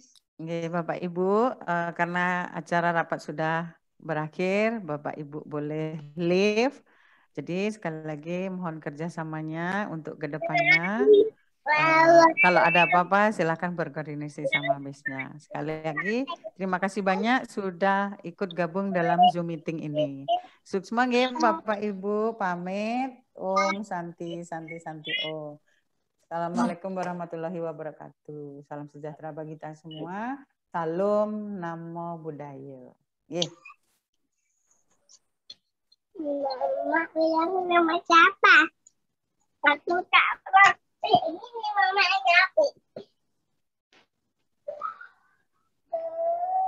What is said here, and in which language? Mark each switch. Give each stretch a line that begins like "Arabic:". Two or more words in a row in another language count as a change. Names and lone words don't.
Indonesian: Oke, Bapak Ibu, karena acara rapat sudah berakhir, Bapak Ibu boleh leave. Jadi sekali lagi mohon kerjasamanya untuk kedepannya. Kalau ada apa-apa silahkan berkoordinasi sama Miss-nya. Sekali lagi terima kasih banyak sudah ikut gabung dalam Zoom meeting ini.
Balinese: Suksma nggih
Indonesian: Bapak Ibu, pamit.
Balinese: Om Santi Santi Santi Om.
Arabic: السلام عليكم ورحمة الله وبركاته.
Indonesian: Salam sejahtera bagi kita semua. Salam
Pali: Namo Buddhaya.
Indonesian: Nggih. Mama bilang nama siapa? Aku tak ngerti. Ini mamanya aku.